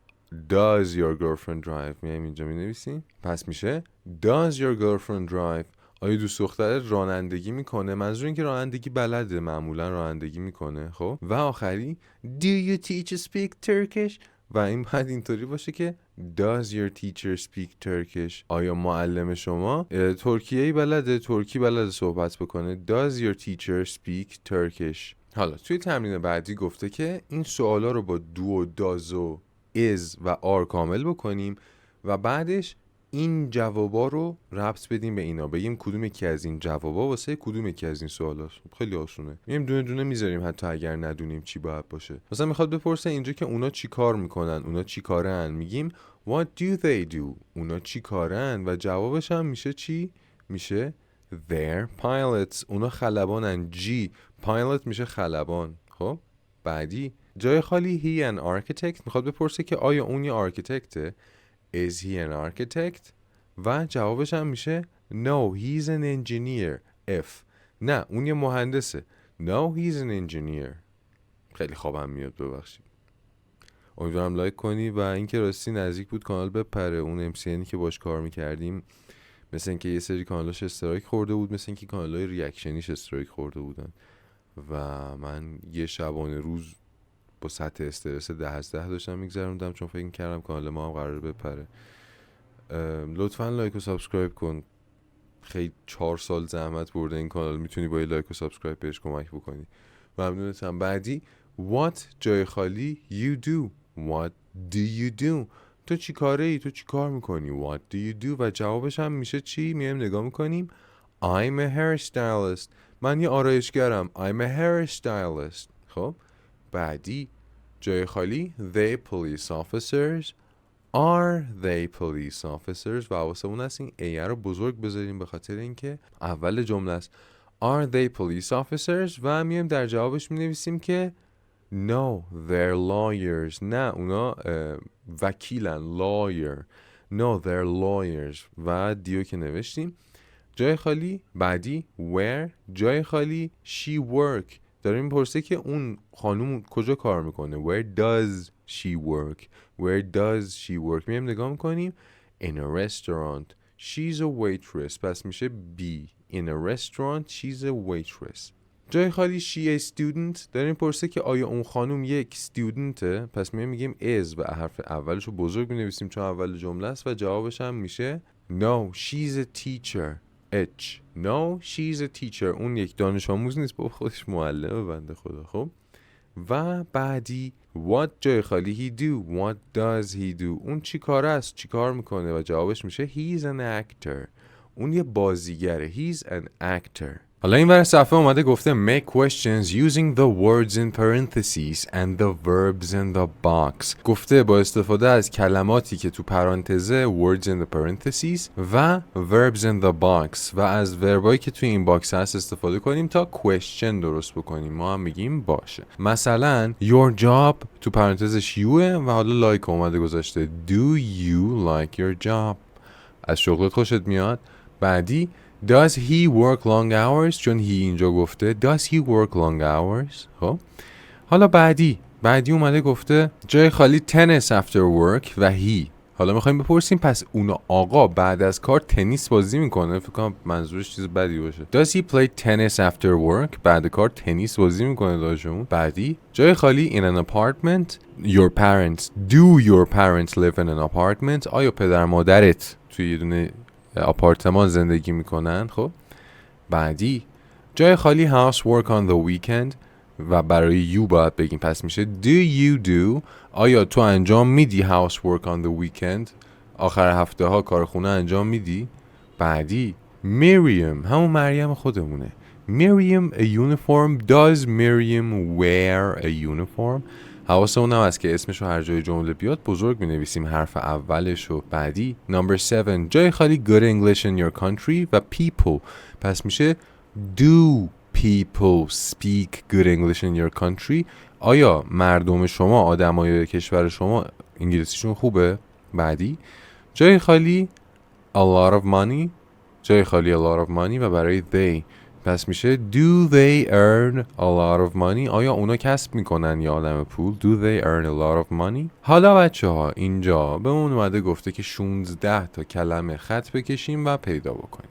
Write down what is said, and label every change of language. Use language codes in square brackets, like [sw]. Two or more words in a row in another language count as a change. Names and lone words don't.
[en] does your girlfriend drive. [fa] میایم اینجا مینویسیم. پس میشه [en] does your girlfriend drive. [fa] آیا دوست دخترت رانندگی میکنه؟ منظور این که رانندگی بلده، معمولا رانندگی میکنه. خب و آخری [en] do you teach speak Turkish. [fa] و این باید اینطوری باشه که [en] does your teacher speak Turkish. [fa] آیا معلم شما ترکیه‌ای بلده، ترکی بلده صحبت بکنه. [en] does your teacher speak Turkish. [fa] حالا توی تمرین بعدی گفته که این سوالا رو با do و does و is و are کامل بکنیم و بعدش این جوابا رو ربط بدیم به اینا، بگیم کدوم یکی از این جوابا واسه کدوم یکی از این سوالاست. خیلی آسونه. میایم دونه دونه میذاریم حتی اگر ندونیم چی باید باشه. مثلا میخواد بپرسه اینجا که اونا چی کار میکنن، اونا چی کارن، میگیم [en] what do they do. [fa] اونا چی کارن و جوابش هم میشه چی؟ [en] میشه they're pilots. [fa] اونا خلبانن. G pilot میشه خلبان. خب بعدی جای خالی [en] he an architect. [fa] میخواد بپرسه که آیا اون یه آرکیتکته. [en] Is he an architect؟ [fa] و جوابش هم میشه [en] No, he's an engineer. F. [fa] نه اون یه مهندسه. [en] No, he's an engineer. [fa] خیلی خوابم میاد ببخشید. امیدوارم لایک کنی و اینکه راستی نزدیک بود کانال بپره. اون MCNی که باش کار میکردیم مثل اینکه یه سری کانالاش استرایک خورده بود، مثل اینکه کانالای ریاکشنیش استرایک خورده بودن و من یه شبانه روز با سطح استرس 10 از 10 داشتم میگذروندم چون فکر کردم کانال ما هم قراره بپره. لطفاً لایک و سابسکرایب کن. خیلی 4 سال زحمت برده این کانال، میتونی با لایک و سابسکرایب بهش کمک بکنی. ممنونتم. بعدی what جای خالی [en] you do. What do you do. [fa] تو چی کاره ای؟ تو چی کار میکنی؟ [en] What do you do. [fa] و جوابش هم میشه چی؟ میایم نگاه میکنیم [en] I'm a hairstylist. [fa] من یه آرایشگرم. [en] I'm a hairstylist. [fa] خب بعدی جای خالی [en] they police officers. Are they police officers. [fa] و حواسمون هست این A رو بزرگ بذاریم به خاطر اینکه اول جمله است. [en] Are they police officers. [fa] و میایم در جوابش مینویسیم که [en] No, they're lawyers. [fa] نه اونا وکیلن. [en] Lawyer. No, they're lawyers. [fa] و دیو که نوشتیم. جای خالی بعدی where جای خالی [en] she work. [fa] داره میپرسه که اون خانوم کجا کار میکنه. [en] Where does she work. Where does she work. [fa] میایم نگاه میکنیم [en] in a restaurant. She's a waitress. [fa] پس میشه [en] B. In a restaurant she's a waitress. [fa] جای خالی [en] she a student. [fa] داره میپرسه که آیا اون خانوم یک studentه. پس میگیم is و حرف اولش رو بزرگ مینویسیم چون اول جمله است و جوابش هم میشه [en] No, she's a teacher. [fa] H. [en] No, she's a teacher. [fa] اون یک دانش آموز نیست، با خودش معلمه بنده خدا. خب و بعدی what جای خالی [en] he do. What does he do. [fa] اون چی کار است، چی کار میکنه و جوابش میشه [en] he's an actor. [fa] اون یه بازیگره. [en] He's an actor. [fa] حالا این ور صفحه اومده گفته [en] make questions using the words in parentheses and the verbs in the box. [fa] گفته با استفاده از کلماتی که تو پرانتزه [en] words in the parentheses [fa] و [en] verbs in the box [fa] و از وربایی که تو این باکس هست استفاده کنیم تا question درست بکنیم. ما هم میگیم باشه. مثلا [en] your job [fa] تو پرانتزش youه و حالا لایک اومده گذاشته [en] do you like your job. [fa] از شغلت خوشت میاد. بعدی [en] Does he work long hours. چون he [fa] اینجا گفته [en] Does he work long hours. [fa] خب حالا بعدی اومده گفته جای خالی [en] tennis after work [fa] و he. حالا میخوایم بپرسیم پس اون آقا بعد از کار تنیس بازی میکنه. فکر کنم منظورش چیز بدی باشه. [en] Does he play tennis after work. [fa] بعد کار تنیس بازی میکنه داشتمون. بعدی جای خالی [en] in an apartment. Your parents. Do your parents live in an apartment. [fa] آیا پدر مادرت توی یه دونه آپارتمان زندگی میکنن. خب بعدی جای خالی [en] housework on the weekend [fa] و برای you باید بگیم پس میشه [en] do you do. [fa] آیا تو انجام میدی [en] housework on the weekend. [fa] آخر هفته ها کار خونه انجام میدی. بعدی Miriam همون مریم خودمونه. [en] Miriam a uniform. Does Miriam wear a uniform. [fa] حواسمون هم هست که اسمشو هر جای جمله بیاد بزرگ می‌نویسیم حرف اولشو. [en] بعدی number 7 [fa] جای خالی [en] good English in your country و people. [fa] پس میشه [en] do people speak good English in your country. [fa] آیا مردم شما آدمای کشور شما انگلیسیشون خوبه. بعدی جای خالی [en] a lot of money. [fa] جای خالی [en] a lot of money [fa] و برای [en] they [fa] پس میشه [en] do they earn a lot of money؟ [fa] آیا اونا کسب میکنن یه عالم پول؟ [en] do they earn a lot of money؟ [fa] حالا بچه ها اینجا به اون اومده گفته که 16 تا کلمه خط بکشیم و پیدا بکنیم.